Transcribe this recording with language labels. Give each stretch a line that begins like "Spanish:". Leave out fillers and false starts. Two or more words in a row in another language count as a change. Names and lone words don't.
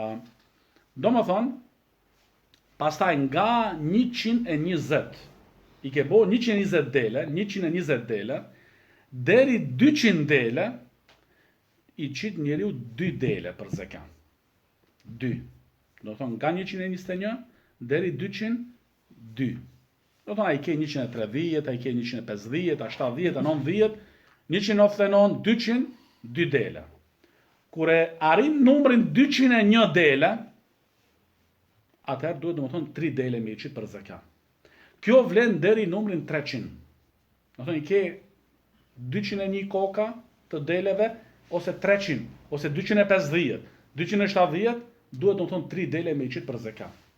Albanian: Do më thonë, pastaj nga 120, i ke bo 120 dele, deri 200 dele, i qitë njeriu 2 dele për zeka. 2. Do thonë, nga 121 deri 202. Do thonë, a i ke 130, a i ke 150, a 70, a 90, 199, 200, 2 dele. Kure arrin numrin 201 dele, atëherë duhet, do më thonë, 3 dele me i qitë për zeka. Kjo vlen deri numrin 300. Do thonë, i ke 201 koka të deleve, ose 300, ose 250, 270, duhet, do më thonë, 3 dele me i qitë për zeka.